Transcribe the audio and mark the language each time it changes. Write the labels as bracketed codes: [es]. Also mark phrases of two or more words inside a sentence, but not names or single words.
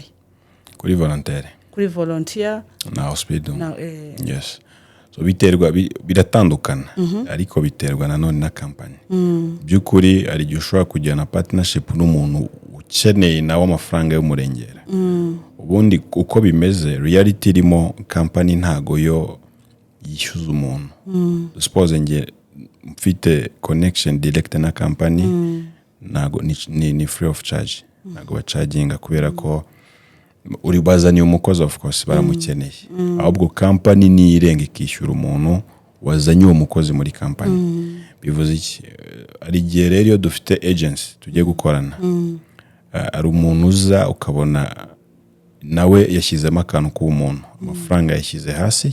[rw] kuri volunteer na Ausbildung [en] yes so [rw] biterwa biratandukana ariko biterwa nanone na company byukuri ari gishobora kujyana partnership n'umuntu ukeneye nawe amafaranga y'umurengera ubundi uko bimeze reality irimo company ntago yo yishyuza umuntu suppose nge mfite [en] connection direct [rw] na company nago ni [en] free of charge [rw] nago bacaginga kubera ko uri bazaniye umukozi [en] of course [rw] baramukeneye ahubwo company ni irenga ikishyura umuntu wazanye uwo mukozi muri company bivuze iki ari gihe rero dufite agency tugiye gukorana ari umuntu uza ukabona nawe yashyizemo akantu k'umuntu amafaranga yashyize hasi